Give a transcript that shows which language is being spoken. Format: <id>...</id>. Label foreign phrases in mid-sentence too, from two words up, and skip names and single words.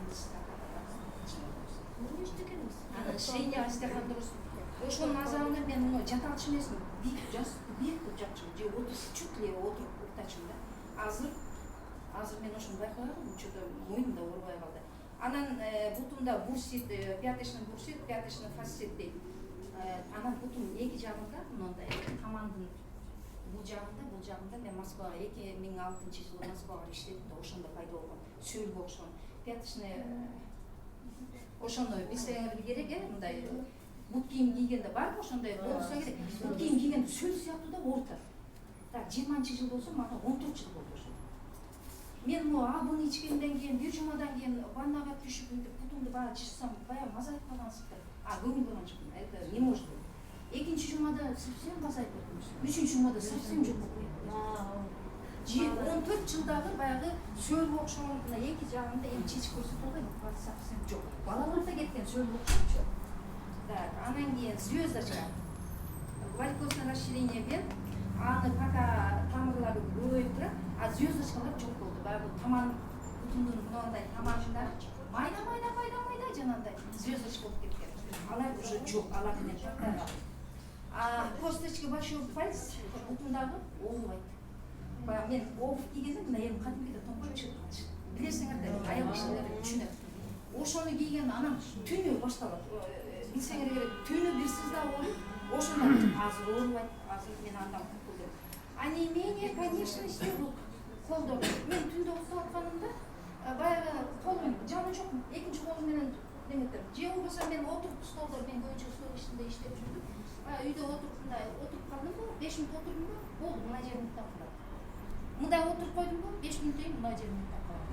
<ky>Анан</ky> <ru>шейный остеохондроз.</ru> <ky>Ошонун азабында мен жата алчу эмесмин, бийик туруп жатчумун же чут эле отуруп уктачумун да. Азыр мен ошону байкабадым, что-то мойнум да оорубай калды. Анан бутумда</ky> <ru>бурсит, пяточный бурсит, пяточный фасцит</ru> <ky>дейт. Анан бутум эки жагында, мындай тамандын бул жагында мен Москвага 2006-жылы Москвага иштедим да, ошондо пайда болгон. Сөлгө окшогон. Пяточный ошону билсеңер керек, мындай бут кийим кийгенде бар ошондой болсо керек. Бут кийим кийгенде сөл сыяктуу да оорута. Так, 20-жыл болсо мага 14 жыл болду ошо. Мен абыны ичкенден кийин, бир жумадан кийин ваннага түшүп, бутумду баягы жырсам, баягы мазайып калган сыйктар. Көңүл бурган жокмун.</ky> <ru>Это не может быть.</ru> <ky>Экинчи жумада совсем мазайып кеттим. Үчүнчү жумада совсем жок болуп кетти. 14 жылдагы баягы сөлгө окшогон мына эки жагында эми чечип көрсөтө албайм, совсем жок. Балаларда кеткен сөлгө окшогон. Так, анан кийин звездочка.</ky> <ru>Варикозное расширение вен.</ru> <ky>Аны пока тамырлары көбөйүп турат, а звездочкалар жок болду. Баягы таман бутумдун мындай тамагында майда жанагындай звездочка болуп кеткен. Алар уже жок, алар менен тактаган.</ky> <ru>Косточка большой палец</ru> <ky>бутумдагы оорубайт. Мен обув кийгенде мына эми кадимкидей тоңкоюп чыгып калчу. Билесиңер да, аял кишилер түшүнөт. Ошону кийген анан түнү башталат. Билсеңер керек, түнү бир сыздап ооруйт. Ошондон азыр оорубайт, азыр мен андан куртулдум.</ky> <ru>А не менее, конечно, истерук.</ru> <ky>Колдо. Мен түндө уктап атканымда баягы колум жаны жок. Экинчи колум менен неметем. Же болбосо мен отуруп столдо, мен көбүнчө стол ишинде иштеп жүрдүм. Үйдө отуруп мындай отуруп калдымбы, 5 мүнөт отурдумбу, болду, мына жерим уктап. Мындай отуруп койдумбу, 5 мүнөттөн мына жерим уктап калды.</ky>